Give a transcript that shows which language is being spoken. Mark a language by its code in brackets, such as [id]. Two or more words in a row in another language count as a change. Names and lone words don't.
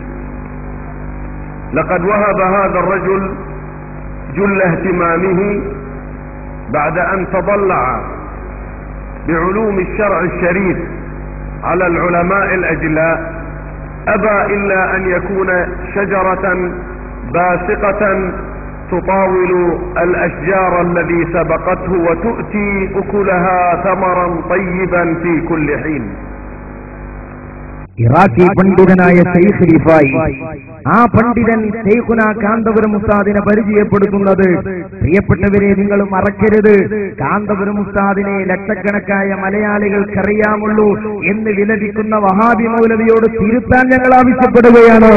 [ar] لقد وهب هذا الرجل جل اهتمامه بعد أن تضلع بعلوم الشرع الشريف على العلماء الأجلاء، أبى إلا أن يكون شجرة باسقة تطاول الأشجار الذي سبقته وتؤتي أكلها ثمرا طيبا في كل حين. [ml] ഇറാഖി പണ്ഡിതനായ ശൈഖ് റിഫായി, ആ പണ്ഡിതൻ ശൈഖുനാ കാന്തപുരം ഉസ്താദിനെ പരിചയപ്പെടുത്തുന്നത്, പ്രിയപ്പെട്ടവരെ നിങ്ങൾ മറക്കരുത്, കാന്തപുരം ഉസ്താദിനെ ലക്ഷക്കണക്കായ മലയാളികൾക്കറിയാമുള്ളൂ എന്ന് വിലപിക്കുന്ന വഹാബി മൗലവിയോട് തിരുത്താൻ ഞങ്ങൾ ആവശ്യപ്പെടുകയാണ്.